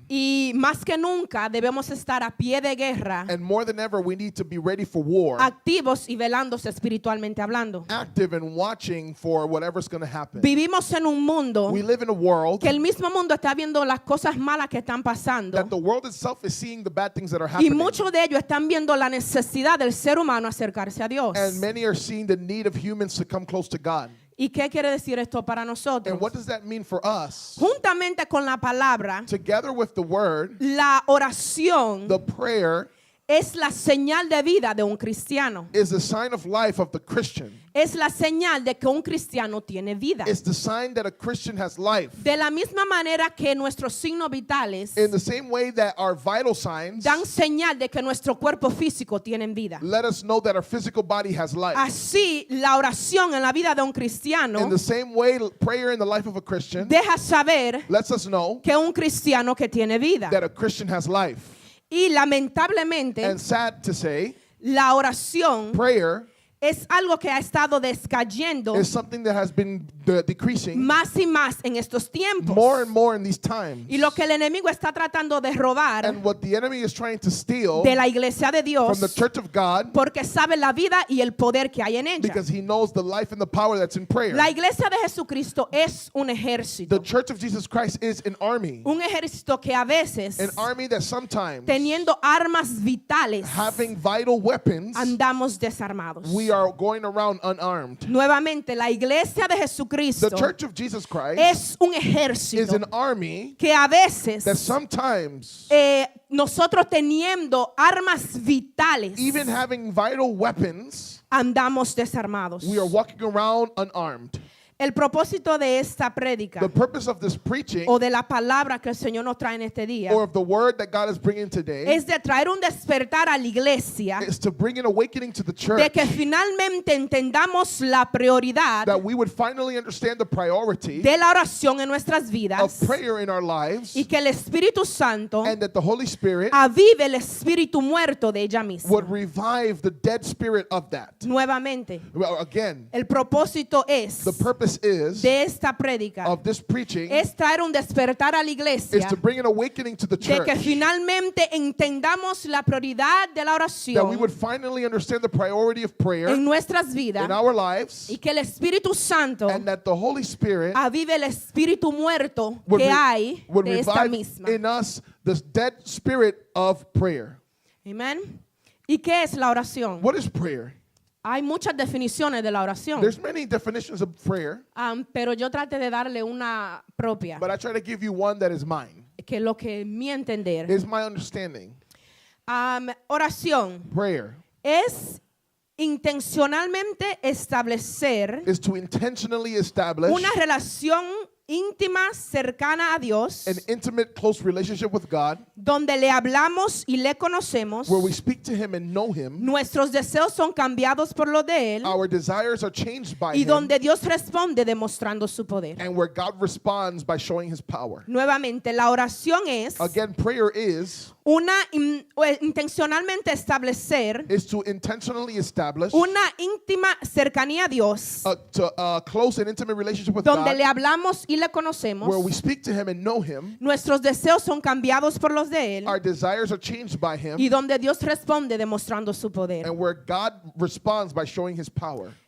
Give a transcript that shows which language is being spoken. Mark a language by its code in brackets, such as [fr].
[es] Y más que nunca debemos estar a pie de guerra, [en] And more than ever we need to be ready for war, [es] activos y velándose espiritualmente hablando. [en] active and watching for whatever's going to happen. [es] Vivimos en un mundo [en] We live in a world [es] que el mismo mundo está viendo las cosas malas que están pasando. [en] that the world itself is seeing the bad things that are [es] Y [en] happening. [es] muchos de ellos están viendo la necesidad del ser humano acercarse a Dios. [en] And many are seeing the need of humans to come close to God. [es] ¿Y qué quiere decir esto para nosotros? [en] And what does that mean for us? [es] Juntamente con la palabra, [en] Together with the word, [es] la oración [en] the prayer [es] es la señal de vida de un cristiano. [en] is the sign of life of the Christian. [es] Es la señal de que un cristiano tiene vida. [en] It's the sign that a Christian has life. [es] De la misma manera que nuestros signos vitales [en] In the same way that our vital signs [es] dan señal de que nuestro cuerpo físico tiene vida. [en] let us know that our physical body has life. [es] Así, la oración en la vida de un cristiano [en] In the same way, prayer in the life of a Christian [es] deja saber [en] lets us know [es] que un cristiano que tiene vida. [en] that a Christian has life. [es] Y lamentablemente, [en] And sad to say, [es] la oración [en] prayer [es] es algo que ha estado descayendo [en] is something that has been decreasing [es] más y más en estos tiempos. [en] more and more in these times. [es] Y lo que el enemigo está tratando de robar [en] And what the enemy is trying to steal [es] de la iglesia de [en] from the [es] Dios, [en] church of God, [es] porque sabe la vida y el poder que hay en ella. [en] because he knows the life and the power that's in prayer. [es] La iglesia de Jesucristo es un [en] The [es] ejército. [en] church of Jesus Christ is an army. [es] Un ejército que a veces, [en] An army that sometimes, [es] teniendo armas vitales, [en] having vital weapons, [es] andamos desarmados. [en] we are going around unarmed. [es] Nuevamente, la iglesia de Jesucristo [en] The church of Jesus Christ [es] es un [en] is [es] ejército [en] an army [es] que a veces [en] that sometimes, [es] nosotros teniendo armas vitales, [en] even having vital weapons, [es] andamos desarmados. [en] we are walking around unarmed. [es] El propósito de esta prédica [en] The purpose of this preaching, [es] o de la palabra que el Señor nos trae en este día [en] or of the word that God is bringing today, [es] es de traer un despertar a la iglesia [en] is to bring an awakening to the [es] de [en] church, [es] que finalmente entendamos la prioridad [en] that we would finally understand the priority [es] de la oración en nuestras [en] of [es] vidas [en] prayer in our lives, [es] y que el Espíritu Santo [en] and that the Holy Spirit [es] avive el espíritu muerto de ella misma. [en] would revive the dead spirit of that. [es] Nuevamente, [en] Well, again, [es] el propósito es [en] the purpose purpose is [es] de esta prédica [en] of this preaching [es] es traer un despertar a la [en] is [es] iglesia [en] to bring an awakening to the [es] de [en] church, [es] que finalmente entendamos la prioridad de la [en] that we [es] oración [en] would finally understand the priority of prayer [es] en nuestras vidas [en] in our lives, [es] y que el Espíritu Santo [en] and that the Holy Spirit [es] avive el espíritu muerto [en] would, [es] que hay [en] would [es] de esta [en] revive [es] misma. [en] in us the dead spirit of prayer. [es] Amén. ¿Y qué es la oración? [en] What is prayer? [es] Hay muchas definiciones de la oración, [en] There's many definitions of prayer, [es] pero yo traté de darle una propia, [en] but I try to give you one that is mine. [es] que lo que mi entender. [en] Is my understanding. [es] Oración [en] Prayer [es] es intencionalmente establecer [en] is to intentionally establish [es] una relación íntima, cercana a Dios, [en] an intimate, close relationship with God, [es] donde le hablamos y le conocemos. [en] where we speak to Him and know Him. [es] Nuestros deseos son cambiados por los de Él [en] Our desires are changed by [es] y [en] Him, [es] donde Dios responde demostrando su poder. [en] and where God responds by showing His power. [es] Nuevamente, la oración es [en] Again, prayer is [es] intencionalmente establecer [en] to intentionally establish [es] una íntima cercanía a Dios, [en] a close and intimate relationship with [es] donde [en] God, [es] le hablamos y le conocemos. [en] where we speak to Him and know Him. [es] Nuestros deseos son cambiados por los de Él [en] Our desires are changed by Him, [es] y donde Dios responde demostrando su poder. [en] and where God responds by showing His power.